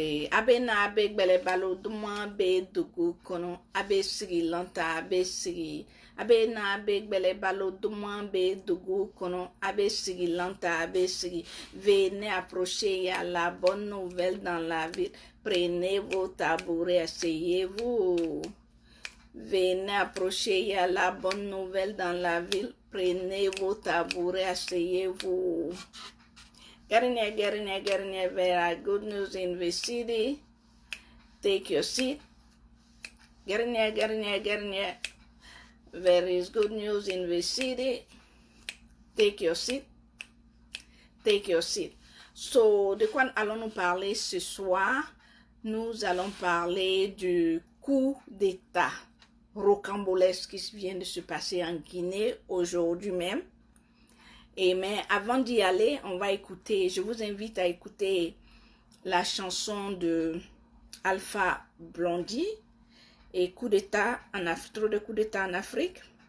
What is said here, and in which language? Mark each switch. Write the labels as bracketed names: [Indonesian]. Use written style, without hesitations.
[Bambara] Abe na abe gbele balo duma be dugu kono abe sigi lanta abe sigi abe na abe gbele balo duma be dugu kono abe sigi lanta abe sigi. [French] Venez approcher, à la bonne nouvelle dans la ville, prenez vos tabourets, asseyez-vous. Venez approcher, à la bonne nouvelle dans la ville, prenez vos tabourets, asseyez-vous. [English] Getting very good news in the city. Take your seat. Getting there. There is good news in the city. Take your seat. Take your seat. [French] So, de quoi allons-nous parler ce soir? Nous allons parler du coup d'État rocambolesque qui vient de se passer en Guinée aujourd'hui même. Mais avant d'y aller, on va écouter, je vous invite à écouter la chanson de Alpha Blondy et coup d'État en Afrique, trop de coups d'État en Afrique.